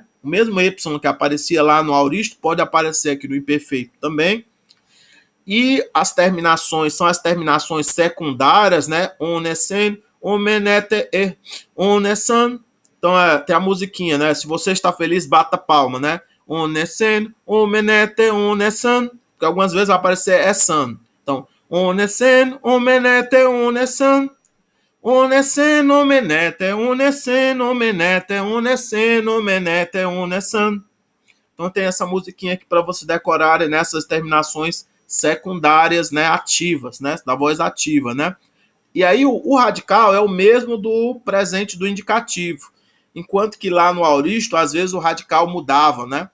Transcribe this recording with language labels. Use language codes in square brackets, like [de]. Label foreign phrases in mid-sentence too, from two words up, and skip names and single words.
[pt] O mesmo Y que aparecia lá no auristo pode aparecer aqui no imperfeito também. E as terminações são as terminações secundárias, né? [el] ον ες εν, ομεν ετε e ον σαν. [pt] Então, tem a musiquinha, né? Se você está feliz, bata palma, né? [el] ον ες εν, ομεν ετε, ον σαν. [pt] Porque algumas vezes vai aparecer esan. Então, [el] ον ες εν, ομεν ετε, ον σαν. ον ες εν, ομεν ετε, ον ες εν, ομεν ετε, ον ες εν, ομεν ετε, ον σαν. [pt] Então tem essa musiquinha aqui para você decorar nessas terminações secundárias, né, ativas, né, da voz ativa, né? E aí o radical é o mesmo do presente do indicativo, enquanto que lá no auristo às vezes o radical mudava, né?